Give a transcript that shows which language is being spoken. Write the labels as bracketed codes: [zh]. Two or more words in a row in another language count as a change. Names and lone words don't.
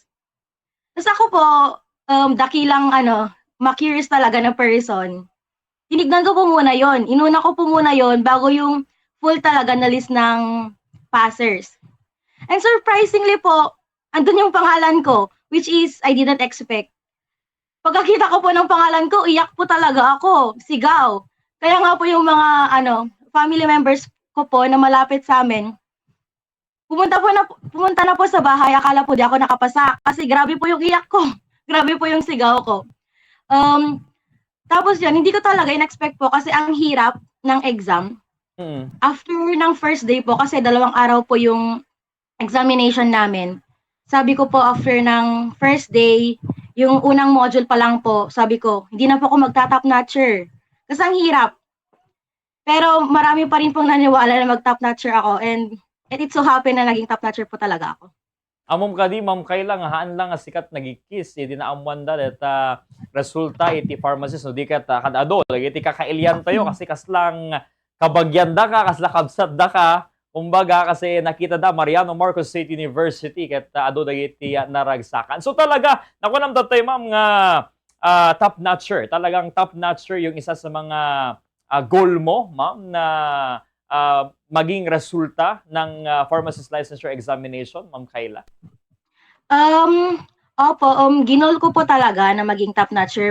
[tl] Tas ako po, dakilang ma-curious talaga na person. Tinignan ko po muna yon. Inuna ko po muna yon bago yung full talaga na list ng passers. [en] And surprisingly [tl] po, andun yung pangalan ko, [en] which is I didn't expect. [tl] Pagkakita ko po ng pangalan ko, iyak po talaga ako, sigaw. Kaya nga po yung mga [en] family members [tl] ko po na malapit sa amin, pumunta na po sa bahay, akala po di ako nakapasa kasi grabe po yung iyak ko. Grabe po yung sigaw ko. Tapos yun, hindi ko talaga in-expect po kasi ang hirap ng exam. After ng [en] first day [tl] po, kasi 2 araw po yung examination namin. Sabi ko po after ng [en] first day, [tl] yung unang module pa lang po, sabi ko, hindi na po ako magta- [en] top notcher. [tl] Kasi ang hirap. Pero marami pa rin pong naniwala na mag- [en] top notcher [tl] ako [en] and it so happen [tl] na naging [en] top notcher [tl] po talaga ako. [ilo] Amom kadi Ma'am Kayla nga haan lang nga sikat nagikis di naamuan da eta resulta iti pharmacist no di kat kadado lagi iti kakailyan tayo kasi kaslang kabagyan da ka kasla kabsat da ka kumbaga kasi nakita da Mariano Marcos State University kat ado dagiti naragsakan. [tl] So talaga nakunam da tayo ma'am nga [en] top notcher, [tl] talagang [en] top notcher [tl] yung isa sa mga goal mo ma'am na maging resulta ng [en] pharmacist licensure examination, [tl] Ma'am Kayla? Opo, ginol ko po talaga na maging [en] top notcher.